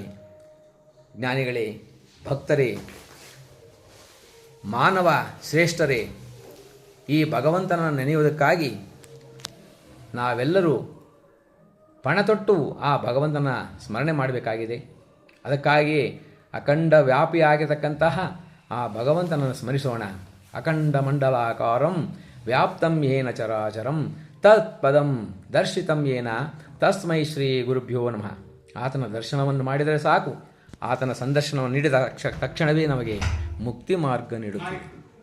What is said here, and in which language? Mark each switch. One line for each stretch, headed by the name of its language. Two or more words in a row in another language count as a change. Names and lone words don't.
Kannada: ಜ್ಞಾನಿಗಳೇ, ಭಕ್ತರೇ, ಮಾನವ ಶ್ರೇಷ್ಠರೇ, ಈ ಭಗವಂತನನ್ನು ನೆನೆಯುವುದಕ್ಕಾಗಿ ನಾವೆಲ್ಲರೂ ಪಣತೊಟ್ಟು ಆ ಭಗವಂತನ ಸ್ಮರಣೆ ಮಾಡಬೇಕಾಗಿದೆ. ಅದಕ್ಕಾಗಿಯೇ ಅಖಂಡ ವ್ಯಾಪಿಯಾಗಿರತಕ್ಕಂತಹ ಆ ಭಗವಂತನನ್ನು ಸ್ಮರಿಸೋಣ.
Sanskrit: अखण्ड मण्डलाकारं व्याप्तं येन चराचरं तत्पदं दर्शितं येन तस्मै श्री गुरुभ्यो नमः.
Kannada: ಆತನ ದರ್ಶನವನ್ನು ಮಾಡಿದರೆ ಸಾಕು, ಆತನ ಸಂದರ್ಶನವನ್ನು ನೀಡಿದ ತಕ್ಷಣವೇ ನಮಗೆ ಮುಕ್ತಿ ಮಾರ್ಗ ನೀಡುತ್ತದೆ.